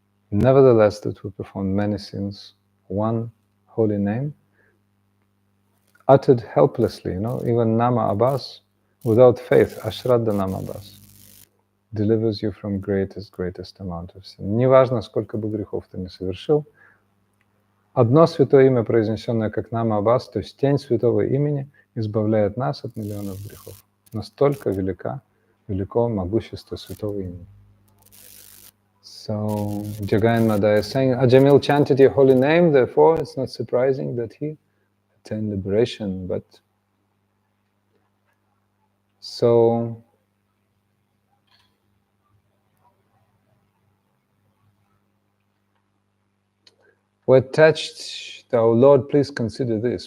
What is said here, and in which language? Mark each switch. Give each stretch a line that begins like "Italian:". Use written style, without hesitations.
English: Nevertheless, that we performed many sins, one holy name, uttered helplessly, even Nama Abbas, without faith, Ashraddha Nama Abbas, delivers you from greatest amount of sin.
Russian: Неважно, сколько бы грехов ты не совершил, одно святое имя, произнесенное как Нама Аббас, то есть тень святого имени, избавляет нас от миллионов грехов. Настолько велико могущество святого имени.
English: So, Jagai and Madhai is saying, Ajamil chanted your holy name, therefore it's not surprising that he attained liberation, but so we're touched, oh Lord, please consider this.